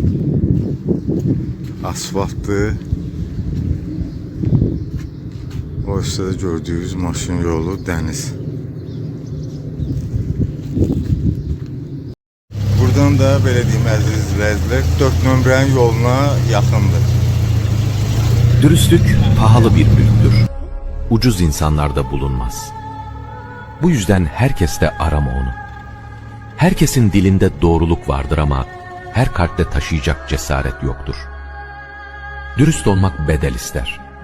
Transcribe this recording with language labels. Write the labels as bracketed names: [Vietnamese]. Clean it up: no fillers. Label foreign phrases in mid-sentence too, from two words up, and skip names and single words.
[Azerbaijani] Asfaltdır. O üstədə gördüyünüz maşın yolu dəniz. Buradan da belə deyim əziz izləyicilər 4 nömrənin yoluna yaxındır. [Turkish] Dürüstlük pahalı bir mülktür. Ucuz insanlarda bulunmaz. Bu yüzden herkes de arama onu. Herkesin dilinde doğruluk vardır ama her kalpte taşıyacak cesaret yoktur. Dürüst olmak bedel ister.